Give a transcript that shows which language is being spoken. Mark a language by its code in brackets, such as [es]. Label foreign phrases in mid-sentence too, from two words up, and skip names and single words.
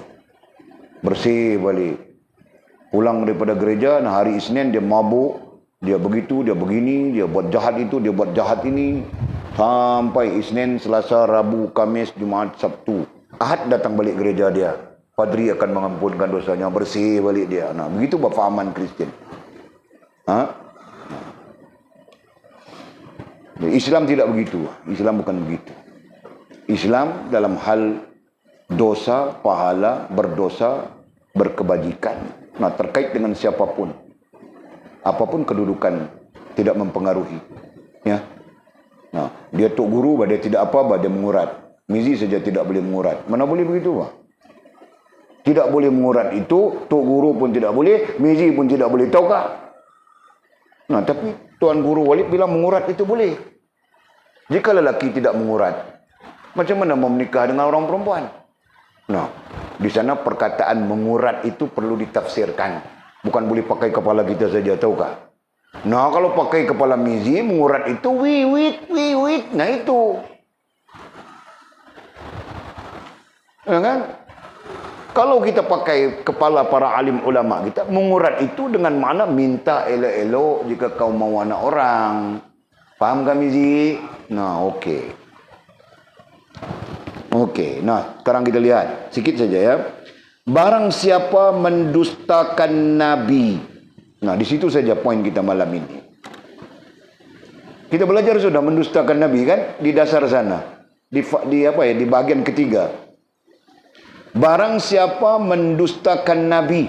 [ms] Bersih balik. Pulang daripada gereja, nah hari Isnin dia mabuk, dia begitu, dia begini, dia buat jahat itu, dia buat jahat ini. Sampai Isnin, Selasa, Rabu, Kamis, Jumaat, Sabtu. Ahad datang balik gereja dia. Padri akan mengampunkan dosanya, bersih balik dia. Nah, begitu pahaman Kristen. Islam tidak begitu. Islam bukan begitu. Islam dalam hal dosa, pahala, berdosa, berkebajikan. Nah, terkait dengan siapapun. Apapun kedudukan tidak mempengaruhi. Ya. Nah, dia tok guru, dia tidak apa, dia mengurat. Mizi saja tidak boleh mengurat. Mana boleh begitu, Pak? Tidak boleh mengurat itu, tok guru pun tidak boleh, mizi pun tidak boleh. Tahukah? Nah, tapi Tuan Guru Walid bilang mengurat itu boleh. Jika lelaki tidak mengurat, macam mana mau menikah dengan orang perempuan? Nah, di sana perkataan mengurat itu perlu ditafsirkan. Bukan boleh pakai kepala kita saja, tahukah? Nah, kalau pakai kepala mizi, mengurat itu wiwit. Nah, itu. Ya kan? Kalau kita pakai kepala para alim ulama kita, mengurat itu dengan makna minta elok-elok jika kau mau anak orang. Faham kan, mizi? Nah, okey. Okey. Nah, sekarang kita lihat sikit saja ya. Barang siapa mendustakan Nabi. Nah, di situ saja poin kita malam ini. Kita belajar sudah mendustakan Nabi kan di dasar sana. Di bahagian ketiga. Barang siapa mendustakan Nabi.